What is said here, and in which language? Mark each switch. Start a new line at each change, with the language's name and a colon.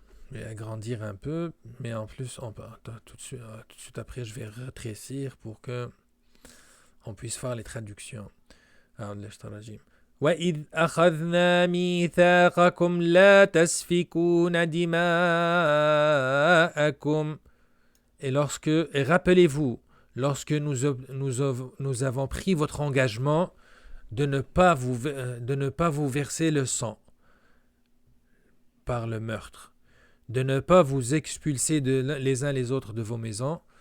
French: Je vais agrandir un peu, mais en plus, tout de suite après, je vais rétrécir pour que on puisse faire les traductions.
Arabic: Alors, وَإِذْ أَخَذْنَا مِيثَاقَكُمْ لَا تَسْفِكُونَ دِمَاءَكُمْ.
French: Et rappelez-vous, lorsque nous avons pris votre engagement de ne pas vous verser le sang par le meurtre, de ne pas vous expulser les uns les autres de vos maisons.